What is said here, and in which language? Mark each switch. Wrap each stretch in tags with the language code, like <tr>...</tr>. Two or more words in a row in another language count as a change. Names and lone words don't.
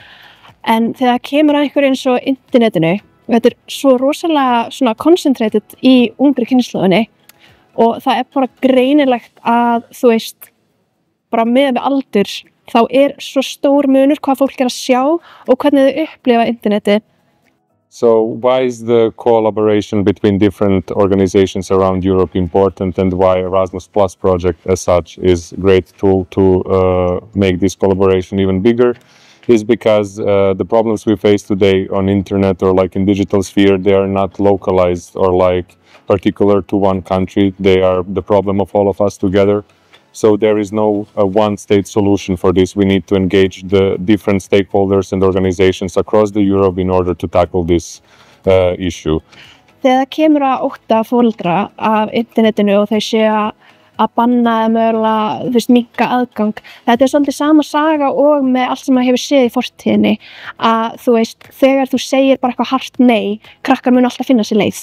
<is>En þegar kemur að einhverju eins og internetinu, þetta er svo rosalega svona concentrated í ungri kynslóðinni og það er bara greinilegt að þú veist, bara með við aldur, þá er svo stór munur hvað fólk er að sjá og hvernig þau upplifa internetið.</is> <en>So why is the collaboration between different organizations around Europe important and why Erasmus Plus project as such is a great tool to make this collaboration even bigger is because the problems we face today on internet or like in digital sphere, they are not localized or like particular to one country. They are the problem of all of us together. So there is no one-state solution for this. We need to engage the different stakeholders and organizations across the Europe in order to tackle this issue.</en> <is>Þegar kemur að ótta foreldra af internetinu og þau séu að banna eða mögulega minnka aðgang. Þetta er svolítið sama saga og með allt sem maður hefur séð í fortíðinni að þú veist, þegar þú segir bara eitthvað hart nei, krakkar mun alltaf finna sér leið.</is>